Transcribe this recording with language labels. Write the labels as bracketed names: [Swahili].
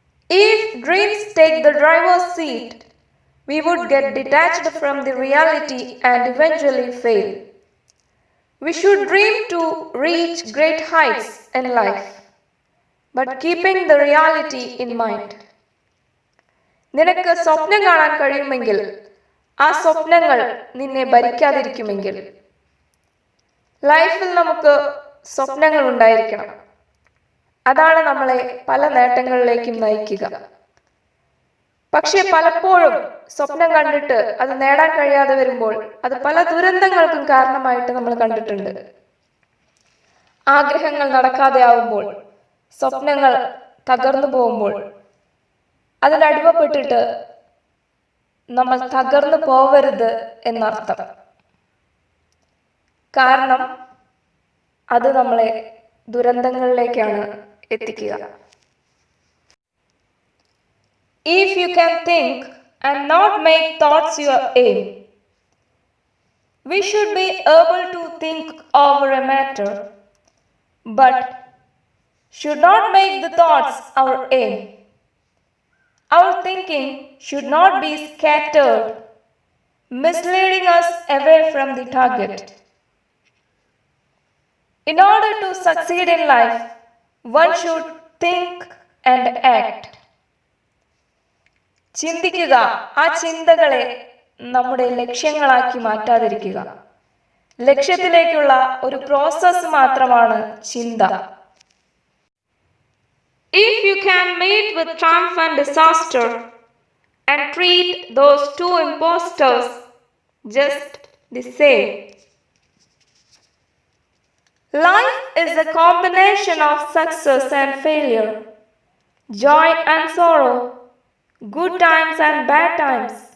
[English] If dreams take the driver's seat, we would get detached from the reality and eventually fail. We should dream to reach great heights in life, but keeping the reality in mind. [Malayalam] നിനക്ക് സ്വപ്നം കാണാൻ കഴിയുമെങ്കിൽ ആ സ്വപ്നങ്ങൾ നിന്നെ ഭരിക്കാതിരിക്കുമെങ്കിൽ. ലൈഫിൽ നമുക്ക് സ്വപ്നങ്ങൾ ഉണ്ടായിരിക്കണം. അതാണ് നമ്മളെ പല നേട്ടങ്ങളിലേക്കും നയിക്കുക. പക്ഷെ പലപ്പോഴും സ്വപ്നം കണ്ടിട്ട് അത് നേടാൻ കഴിയാതെ വരുമ്പോൾ അത് പല ദുരന്തങ്ങൾക്കും കാരണമായിട്ട് നമ്മൾ കണ്ടിട്ടുണ്ട്. ആഗ്രഹങ്ങൾ നടക്കാതെ ആവുമ്പോൾ, സ്വപ്നങ്ങൾ തകർന്നു പോകുമ്പോൾ അതിനടിമപ്പെട്ടിട്ട് നമ്മൾ തകർന്നു പോവരുത് എന്നർത്ഥം. കാരണം അത് നമ്മളെ ദുരന്തങ്ങളിലേക്കാണ് എത്തിക്കുക. [English] If you can think and not make thoughts your aim, we should be able to think over a matter, but should not make the thoughts our aim. Our thinking should not be scattered, misleading us away from the target. In order to succeed in life, one should think and act. [Malayalam] ചിന്തിക്കുക, ആ ചിന്തകളെ നമ്മുടെ ലക്ഷ്യങ്ങളാക്കി മാറ്റാതിരിക്കുക. ലക്ഷ്യത്തിലേക്കുള്ള ഒരു process മാത്രമാണ് ചിന്ത. [English] If you can meet with triumph and disaster and treat those two impostors just the same. Life is a combination of success and failure, joy and sorrow, good times and bad times.